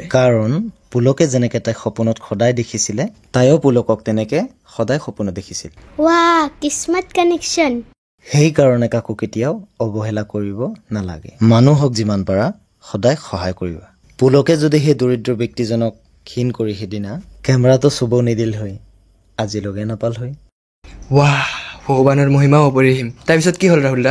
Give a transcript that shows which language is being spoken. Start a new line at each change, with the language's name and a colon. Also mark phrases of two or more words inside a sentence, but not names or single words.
Assamese: কাৰণ পুলকে যেনেকে তাই সপোনত সদায় দেখিছিলে তাইও পুলকক তেনেকে সদায় সপোনত দেখিছিল
Hindi: वाह किस्मत कनेक्शन
Assamese: সেইকাৰণে কাকো কেতিয়াও অৱহেলা কৰিব নালাগে মানুহক যিমান পাৰা সদায় সহায় কৰিবা পুলকে যদি সেই দৰিদ্ৰ ব্যক্তিজনক ক্ষীণ কৰি সেইদিনা কেমেৰাটো চুব নিদিল হৈ আজি লগে নাপাল হৈ वाह ভগৱানৰ মহিমা অপৰিসীম তাৰপিছত কি হ'ল ৰাহুল দা